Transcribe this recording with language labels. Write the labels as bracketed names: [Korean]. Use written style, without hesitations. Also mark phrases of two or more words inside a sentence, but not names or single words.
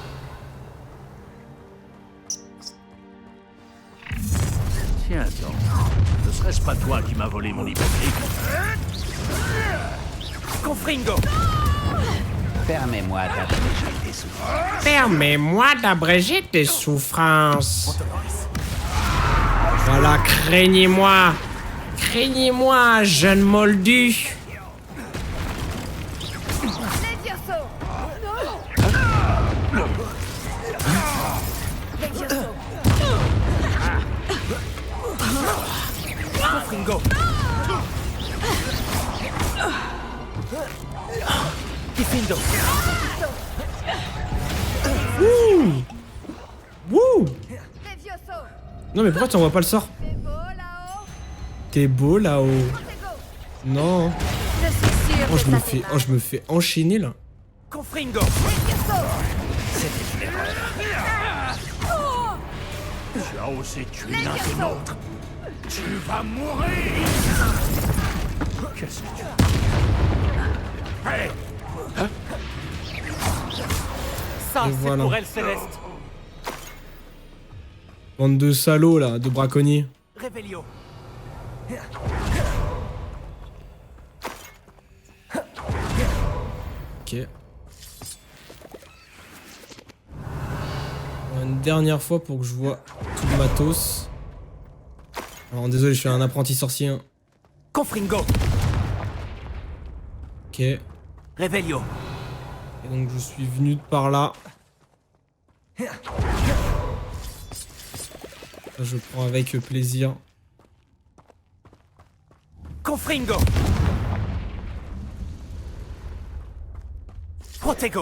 [French] Tiens donc, ne serait-ce pas toi qui m'as volé mon hypothèque? Confringo. Permets-moi d'abréger tes souffrances. Permets-moi d'abréger tes souffrances. Voilà, craignez-moi. Craignez-moi, jeune moldu. Levioso. Levioso. Confringo. Diffindo. Wouh! Levioso. Non mais pourquoi tu envoies pas le sort? C'est beau là-haut. T'es beau là-haut. Protego. Non. Je suis sûre Oh, que je me ça fais, fait oh, je me fais enchaîner là. Confringo. Levioso. Tu as osé tuer l'un des nôtres. Tu vas mourir. Qu'est-ce que tu... Hey! Ça, Et c'est voilà. pour elle, Céleste. Bande de salauds là, de braconniers. Revelio. Ok. Une dernière fois pour que je vois tout le matos. Alors désolé, je suis un apprenti sorcier, hein. Confringo. Ok. Et Revelio. donc je suis venu de par là. Ça, je prends avec plaisir. Confringo. Protego.